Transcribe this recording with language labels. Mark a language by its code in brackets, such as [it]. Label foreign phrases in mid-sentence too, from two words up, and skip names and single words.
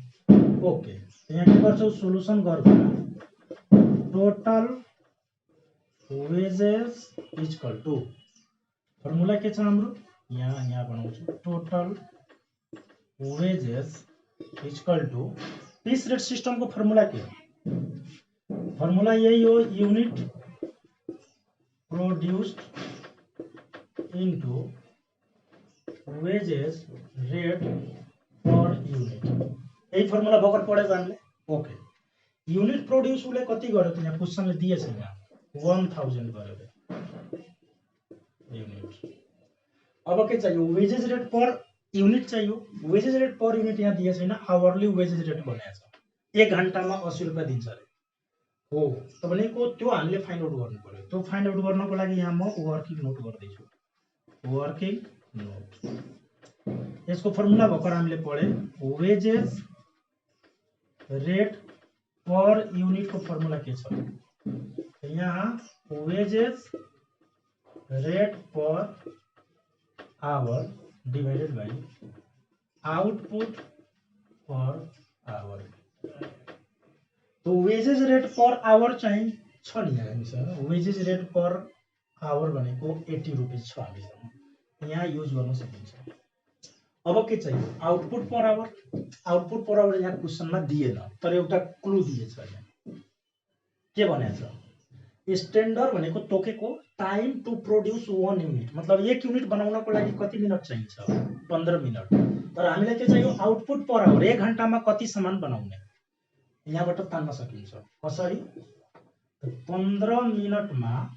[ne] ओके, यहाँ के गर्छौ, सोलुसन गर्दा [en] total wages equal to formula [ne] के छ हाम्रो यहाँ बनाउँछु [en] total wages equal to piece rate system [ne] को फर्मुला के हो फर्मुला यही हो [en] unit produced into wages rate per unit [ne] यही फर्मुला भर्खर पढेको हामीले [en] okay unit [ne] प्रोड्यूस उसले कति गर्यो त यहाँ क्वेशनले दिएछ यहाँ 1000 गर्यो यूनिट अब के चाहियो [en] wages rate per unit [ne] चाहियो [en] wages rate per unit [ne] यहाँ दिए छैन [en] hourly wages rate [ne] भनेको छ 1 घण्टामा 80 रुपैयाँ दिन्छ रे हो त भनेको त्यो हामीले [en] find out [ne] गर्नु पर्यो त्यो [en] find out [ne] गर्नको लागि यहाँ म [en] working note [ne] गर्दै छु वर्किङ नोट यसको फर्मुला भर्खर हामीले पढे [en] wages rate per unit [ne] को फर्मुला के छ यहाँ [en] wages rate per hour divided by output per hour [ne] तो [en] wages rate per hour [ne] चाहिँ छ नि हामीसँग [en] wages rate per hour [ne] भनेको 80 रुपैयाँ छ हामीसँग यहाँ युज गर्न सकिन्छ अब के चाहियो [en] output per hour [ne] यहाँ क्वेशनमा दिएन तर एउटा क्लू दिएछ यहाँ के भनेछ स्ट्यान्डर्ड भनेको तोकेको [en] time to produce 1 unit [ne] मतलब 1 युनिट बनाउनको लागि कति मिनट चाहिन्छ 15 मिनट तर हामीलाई के चाहियो [en] output per hour [ne] 1 घण्टामा कति सामान बनाउने यहाँबाट तान्न सकिन्छ कसरी 15 मिनटमा